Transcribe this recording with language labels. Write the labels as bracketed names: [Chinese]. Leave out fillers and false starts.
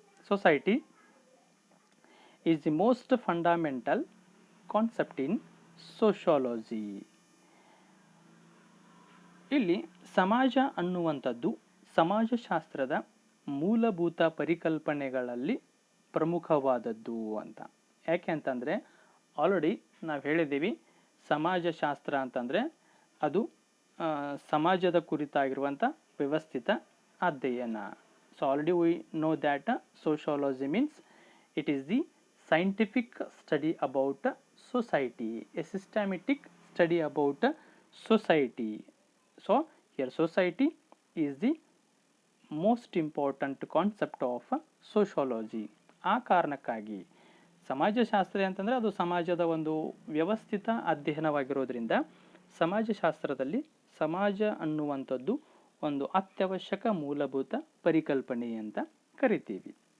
[English] Society is the most fundamental concept in sociology. [Kannada] ಇಲ್ಲಿ ಸಮಾಜ ಅನ್ನುವಂಥದ್ದು ಸಮಾಜಶಾಸ್ತ್ರದ ಮೂಲಭೂತ ಪರಿಕಲ್ಪನೆಗಳಲ್ಲಿ ಪ್ರಮುಖವಾದದ್ದು ಅಂತ. ಯಾಕೆ ಅಂತಂದರೆ ಆಲ್ರೆಡಿ ನಾವು ಹೇಳಿದ್ದೀವಿ, ಸಮಾಜಶಾಸ್ತ್ರ ಅಂತಂದರೆ ಅದು ಸಮಾಜದ ಕುರಿತಾಗಿರುವಂಥ ವ್ಯವಸ್ಥಿತ ಅಧ್ಯಯನ. [English] So already we know that sociology means it is the scientific study about society, a systematic study about society. So here society is the most important concept of sociology. [Kannada] ಆ ಕಾರಣಕ್ಕಾಗಿ ಸಮಾಜಶಾಸ್ತ್ರ ಅಂತಂದರೆ ಅದು ಸಮಾಜದ ಒಂದು ವ್ಯವಸ್ಥಿತ ಅಧ್ಯಯನವಾಗಿರೋದ್ರಿಂದ ಸಮಾಜಶಾಸ್ತ್ರದಲ್ಲಿ ಸಮಾಜ ಅನ್ನುವಂಥದ್ದು ಒಂದು ಅತ್ಯವಶ್ಯಕ ಮೂಲಭೂತ ಪರಿಕಲ್ಪನೆ ಅಂತ ಕರಿತೀವಿ.